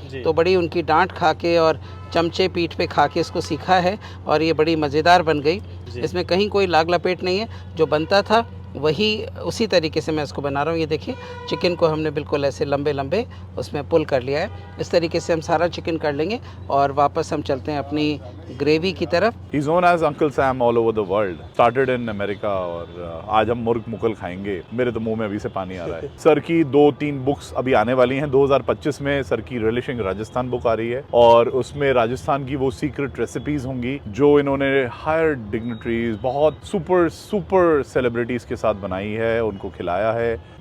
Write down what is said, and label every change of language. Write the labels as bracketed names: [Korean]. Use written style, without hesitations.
[Hindi] तो बड़ी उनकी डांट खा के और चमचे पीठ पे खा के इसको सीखा है और ये बड़ी मज़ेदार बन गई। इसमें कहीं कोई लाग लपेट नहीं है, जो बनता था वही उसी तरीके से मैं इसको बना रहा हूँ। ये देखिए चिकन को हमने बिल्कुल ऐसे लंबे लंबे उसमें पुल कर लिया है। इस तरीके से हम सारा चिकन कर लेंगे और वापस हम चलते हैं अपनी ग्रेवी की तरफ। [English] He's known as Uncle Sam all over the world. [Hindi] Started in America और आज हम मुर्ग मुकल खाएंगे। मेरे तो मुंह में अभी से पानी आ रहा है। सर की 2-3 बुक्स अभी आने वाली हैं। 2025 में सर की रिलिशिंग राजस्थान बुक आ रही है और उसमें राजस्थान की वो सीक्रेट रेसिपीज होंगी जो इन्होंने हायर डिग्निटरीज, बहुत सुपर सेलिब्रिटीज के साथ बनाई है, उनको खिलाया है।